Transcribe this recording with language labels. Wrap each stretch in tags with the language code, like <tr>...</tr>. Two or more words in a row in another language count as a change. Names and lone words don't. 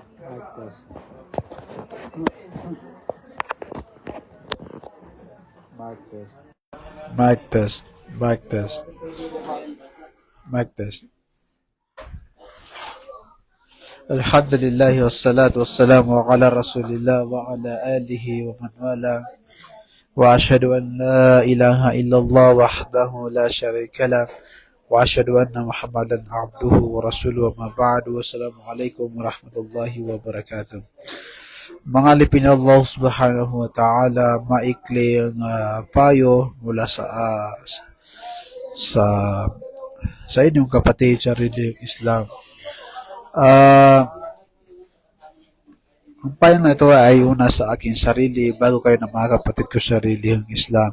<en>Mic test. Mic test. Mic test. Mic test. Mic test.</en> <ar>الحمد لله والصلاة والسلام على رسول الله وعلى آله ومن والاه وأشهد أن لا إله إلا الله وحده لا شريك له وأشهد أن محمدا عبده ورسوله وما بعد والسلام عليكم ورحمة الله وبركاته.</ar> <tl>Mga alipin ni Allah</tl> <ar>سبحانه وتعالى,</ar> <tl>maikli ang payo mula sa inyong kapatid sa relihiyong Islam. Ang payo na ito ay una sa aking sarili bago kayo ng mga kapatid ko sa relihiyong Islam.</tl>